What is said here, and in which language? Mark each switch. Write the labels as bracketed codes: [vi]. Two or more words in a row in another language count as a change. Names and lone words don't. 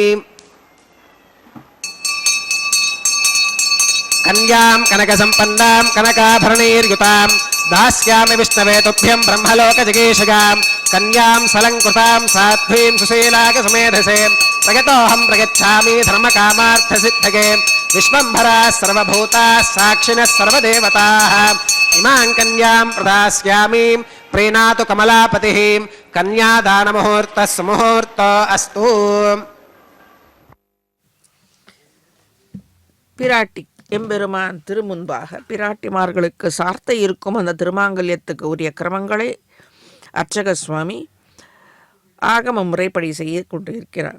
[sa] कन्यां कनकसम्पन्नां कनकाभरणैर्युतां दास्यामि विष्णवे तुभ्यं ब्रह्मलोकजिगीषगां कन्यां सलङ्कृतां साध्वीं सुशीलाकसमेधसे प्रगतोऽहं प्रगच्छामि धर्मकामार्थसिद्धये विश्वम्भराः सर्वभूताः साक्षिणः सर्वदेवताः इमां कन्यां प्रदास्यामि प्रीणातु कमलापतिः कन्यादानमुहूर्तः सुमुहूर्तो अस्तु [ta] பிராட்டி எம்பெருமான் திருமுன்பாக பிராட்டிமார்களுக்கு சார்த்த இருக்கும் அந்த திருமாங்கல்யத்துக்கு உரிய கிரமங்களை அர்ச்சக சுவாமி ஆகம முறைப்படி செய்ய கொண்டிருக்கிறார்.